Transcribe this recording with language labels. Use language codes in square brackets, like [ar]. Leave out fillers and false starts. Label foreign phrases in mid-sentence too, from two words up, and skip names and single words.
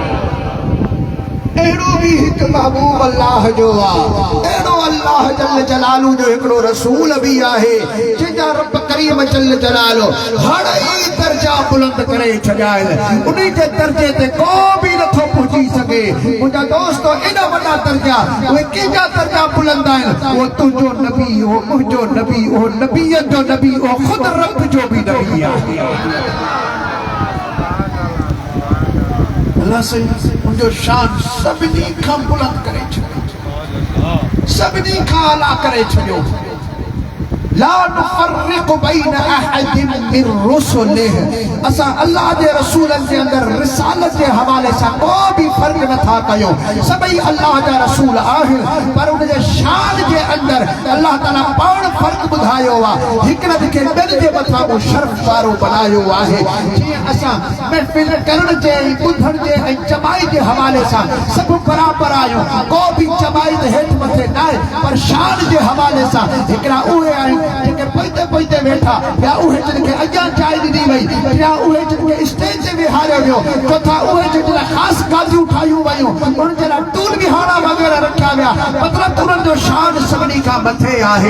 [sd] अहिड़ो बि हिकु महबूब अल्लाह जो आहे अहिड़ो अल्लाह [ar] جل جلاله [sd] जो हिकिड़ो रसूल बि आहे जंहिंजा रब करीम [ar] جل جلاله [sd] हर ई दर्जा बुलंद करे छॾिया आहिनि उन जे दर्जे ते को बि नथो पहुची सघे मुंहिंजा दोस्तो एॾा वॾा दर्जा उहे कंहिंजा दर्जा बुलंद आहिनि उहो तुंहिंजो नबी उहो मुंहिंजो नबी उहो नबीअ जो नबी उहो ख़ुदि रब जो बि नबी आहे अल्लाह से मुंहिंजो शान सभिनी खां बुलंद करे छॾियो सभिनी खां आला करे छॾियो [ar] لا نفرق بين أحد من رسله, [sd] असा अल्लाह जे रसूलन जे अंदर रिसालत जे हवाले सां को भी फर्क न था कयो। सभई अल्लाह जा रसूल आहिनि, पर उन जे शान जे अंदर अल्लाह ताला पाण फर्क बुधायो आ। हिकड़े खे ॿियनि जे मथां वो शर्फ वारो बनायो आहे। जीअं असां महफ़िल करण जे ॿुधण जे ऐं जमाई जे हवाले सां सभु बराबरि आहियूं, को भी जमाई ते हेठि मथे न आहे, पर शान जे हवाले सां हिकिड़ा उहे आहिनि जेके पोइते पोइते वेठा, या उहे जिन खे अॻियां जाइ ॾिनी वई, या उहे जिन खे स्टेज ते विहारियो वियो, चोथा उहे जिन लाइ ख़ासि गादियूं ठाहियूं वयूं, उन्हनि जे लाइ टूल विहाड़ा वग़ैरह रखिया विया, मतिलबु उन्हनि जो शान सभिनी खां मथे आहे।